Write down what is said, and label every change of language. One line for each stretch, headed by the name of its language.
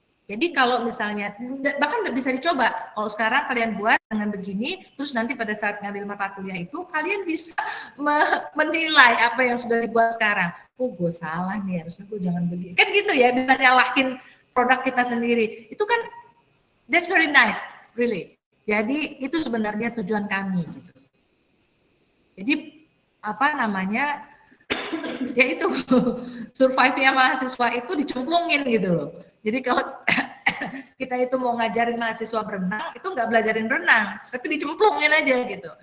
Indonesian: Jadi kalau misalnya, bahkan bisa dicoba, kalau sekarang kalian buat dengan begini, terus nanti pada saat ngambil mata kuliah itu, kalian bisa menilai apa yang sudah dibuat sekarang. Oh gue salah nih, harusnya gue jangan begini. Kan gitu ya, bisa nyalahin produk kita sendiri. Itu kan,
English: that's very nice, really.
Indonesian: Jadi itu sebenarnya tujuan kami. Jadi apa namanya, ya itu survive-nya mahasiswa itu dicemplungin gitu loh. Jadi kalau kita itu mau ngajarin mahasiswa berenang, itu nggak belajarin berenang, tapi dicemplungin aja gitu.